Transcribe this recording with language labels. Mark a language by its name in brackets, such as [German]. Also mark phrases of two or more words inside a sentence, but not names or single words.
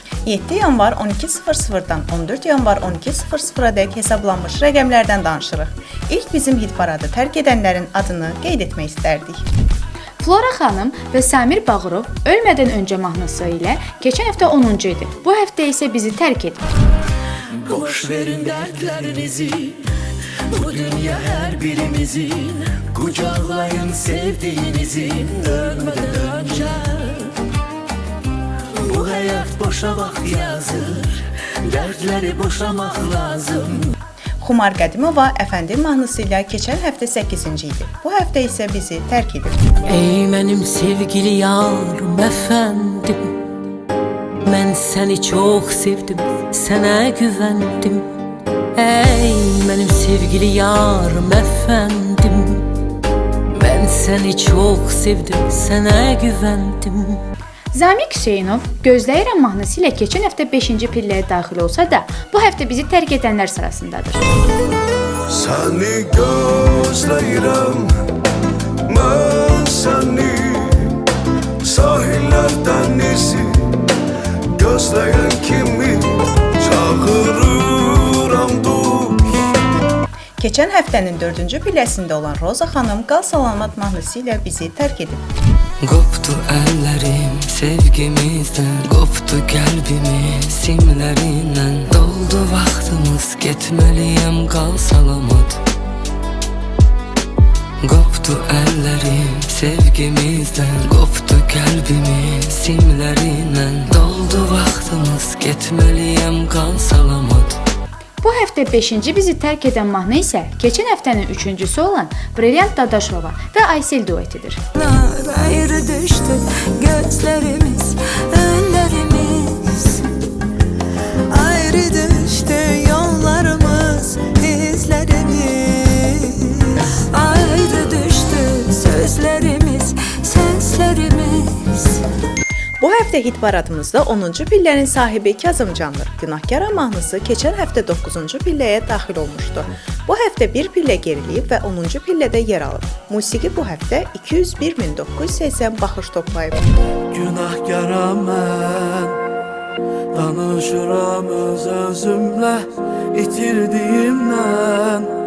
[Azerbaijani] 7 yanvar 12:00-dan 14 yanvar 12:00-dək hesablanmış rəqəmlərdən danışırıq. İlk bizim hit paradı tərk edənlərin adını qeyd etmək istərdik. Flora xanım və Samir Bağırov ölmədən öncə mahnısı ilə keçən həftə 10-cu idi. Bu həftə isə bizi tərk edib. [Turkish] Boş verin dertlerinizi, bu dünya her birimizin. Kucaklayın sevdiğinizin ölmeden önce. Bu hayat boşa bak yazır, dertleri boşamak lazım. [Azerbaijani] Xumar Qədimova Əfəndim mahnısı ilə keçən həftə 8-ci idi. Bu həftə isə bizi tərk edib. [Turkish] Ey benim sevgili yarım efendim, ben seni çok sevdim, sana güvendim. Ey benim sevgili yarım efendim, ben seni çok sevdim, sana güvendim. [Azerbaijani] Zamik Hüseynov Gözləyirəm mahnısı ilə keçən həftə 5-ci pilləyə daxil olsa da, bu həftə bizi tərk edənlər sırasındadır. Səni gözləyirəm, mən səni sahillər dənizi gözləyən kimi çağırıram dost. Keçən həftənin 4-cü pilləsində olan Roza xanım Qal Salamat mahnısı ilə bizi tərk edib. [Turkish] Koptu ellerim sevgimizden, koptu kalbimiz simlerinden. Doldu vaktimiz, gitmeliyim kal salamat. Koptu ellerim sevgimizden, koptu kalbimiz simlerinden. Doldu vaktimiz, gitmeliyim kal salamat. [Azerbaijani] Bu həftə 5-ci bizi tərk edən mahnı isə keçən həftənin 3-cüsü olan Brilliant Dadaşova və Aysel duetidir. [Turkish] Ayrı düştü gözlerimiz, önlerimiz. Ayrı düştü yollarımız, izlerimiz. Ayrı düştü sözlerimiz, seslerimiz. [Azerbaijani] Bu həftə hit paradımızda 10-cu pillənin sahibi Kazımcandır. Günahkara mahnısı keçən həftə 9-cu pilləyə daxil olmuşdu. Bu həftə bir pillə geriləyib və 10-cu pillədə yer alıb. Musiqi bu həftə 201.980 baxış toplayıb. Günahkaram mən, danışıram öz-özümlə, itirdiyimdən.